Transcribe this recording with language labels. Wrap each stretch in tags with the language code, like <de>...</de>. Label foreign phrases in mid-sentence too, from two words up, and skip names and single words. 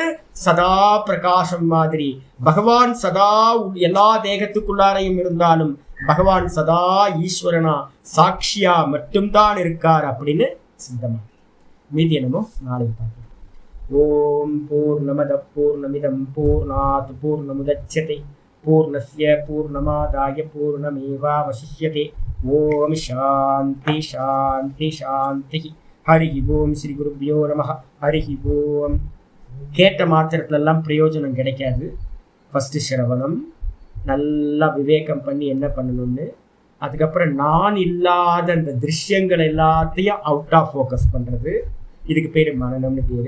<ta>சதா பிரகாசம் மாதிரி. பகவான் சதா எல்லா தேகத்துக்குள்ளாரையும் இருந்தாலும் பகவான் சதா ஈஸ்வரனா சாட்சியா மட்டும்தான் இருக்கார் அப்படின்னு சித்தமா. மீதி என்னமோ நாளைக்கு பார்க்கலாம்.</ta> <sa>ॐ पूर्णमदः पूर्णमिदं पूर्णात् पूर्णमुदच्यते पूर्णस्य पूर्णमादाय पूर्णमेवावशिष्यते. ॐ शान्ति शान्ति शान्ति. हरि ॐ श्री गुरुभ्यो नमः हरि ॐ.</sa> <ta>கேட்ட மாத்திரத்துலலாம் பிரயோஜனம் கிடைக்காது. ஃபஸ்ட்டு சிரவணம் நல்லா விவேகம் பண்ணி என்ன பண்ணணும்னு, அதுக்கப்புறம் நான் இல்லாத அந்த திருஷ்யங்கள் எல்லாத்தையும்</ta> <en>out of focus</en> <ta>பண்ணுறது, இதுக்கு பேர் மனநம்னு பேர்.</ta>